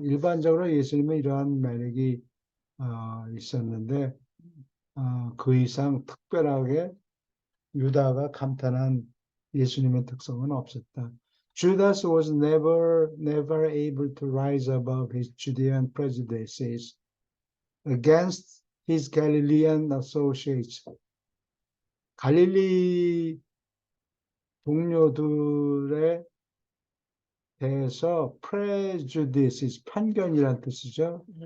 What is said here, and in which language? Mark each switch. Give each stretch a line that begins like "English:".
Korean: 일반적으로 예수님은 이러한 매력이 있었는데 그 이상 특별하게 유다가 감탄한 예수님의 특성은 없었다.
English: Judas was never able to rise above his Judean prejudices against his Galilean associates.
Korean: 갈릴리 동료들에 대해서 prejudices, 편견이란 뜻이죠.